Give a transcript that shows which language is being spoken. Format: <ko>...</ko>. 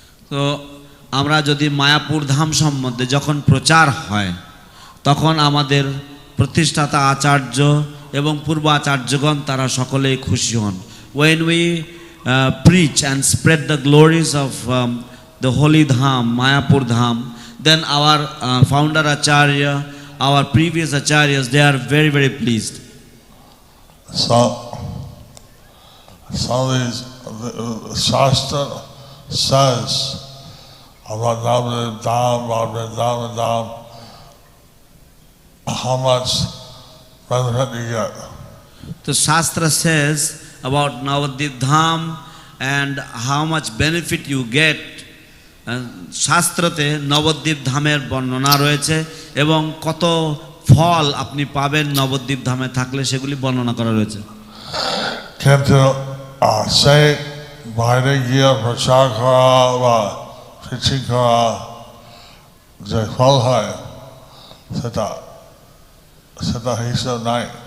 <bn>তো আমরা যদি মায়াপুর ধাম সম্বন্ধে যখন প্রচার হয়, তখন আমাদের প্রতিষ্ঠাতা আচার্য এবং পূর্ব আচার্যগণ তারা সকলেই খুশি হন।</bn> <en>When we preach and spread the glories of the holy dham, Mayapur dham, then our founder acharya, our previous acharyas, they are very pleased. So some of these Shastra says about Navadvip Dham, how much benefit you get. The Shastra says about Navadvip Dham and how much benefit you get.</en> <bn>শাস্ত্রতে Nabadwip ধামের বর্ণনা রয়েছে এবং কত ফল আপনি পাবেন নবদ্বীপ ধামে থাকলে সেগুলি বর্ণনা করা রয়েছে। কিন্তু সেই বাইরে গিয়ে প্রচার করা বা preaching করা যে ফল হয় সেটা হিসাব নাই।</bn>